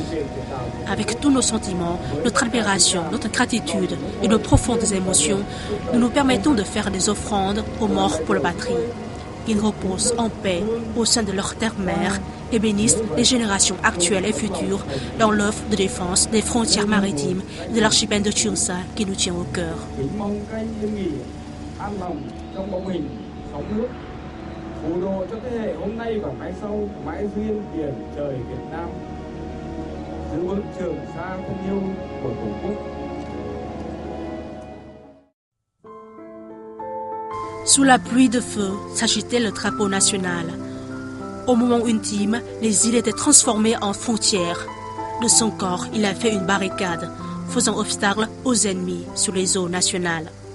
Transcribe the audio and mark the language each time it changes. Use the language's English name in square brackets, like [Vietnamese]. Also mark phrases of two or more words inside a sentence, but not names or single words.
[French] Avec tous nos sentiments, notre admiration, notre gratitude et nos profondes émotions, nous nous permettons de faire des offrandes aux morts pour la patrie. Qu'ils reposent en paix au sein de leur terre-mère et bénissent les générations actuelles et futures dans l'œuvre de défense des frontières maritimes et de l'archipel de Cheung Sa qui nous tient au cœur. [Vietnamese] phù độ cho thế hệ hôm nay và mãi sau mãi duyên biển trời Việt Nam, giữ vững Trường Sa thân yêu của Tổ quốc. [French] Sous la pluie de feu s'agitait le drapeau national. Au moment ultime, les îles étaient transformées en frontières. De son corps, il a fait une barricade, faisant obstacle aux ennemis sur les eaux nationales.